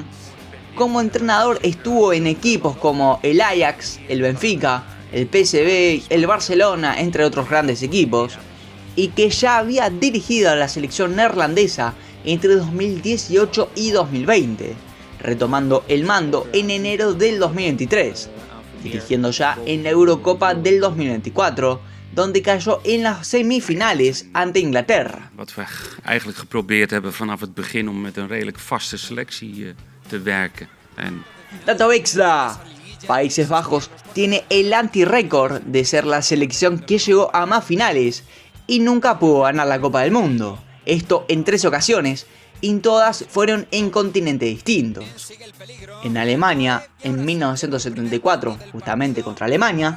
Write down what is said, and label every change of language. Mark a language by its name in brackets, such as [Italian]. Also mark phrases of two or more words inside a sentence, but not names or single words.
[Spanish] Como entrenador estuvo en equipos como el Ajax, el Benfica, el PSV, el Barcelona, entre otros grandes equipos, y que ya había dirigido a la selección neerlandesa entre 2018 y 2020, retomando el mando en enero del 2023, dirigiendo ya en la Eurocopa del 2024, donde cayó en las semifinales ante Inglaterra. [Dutch] Wat we eigenlijk geprobeerd hebben vanaf het begin om met een redelijk vaste selectie te werken. [Spanish] Dato extra: Países Bajos tiene el anti-récord de ser la selección que llegó a más finales y nunca pudo ganar la Copa del Mundo. Esto en 3 ocasiones, y todas fueron en continentes distintos. En Alemania en 1974, justamente contra Alemania.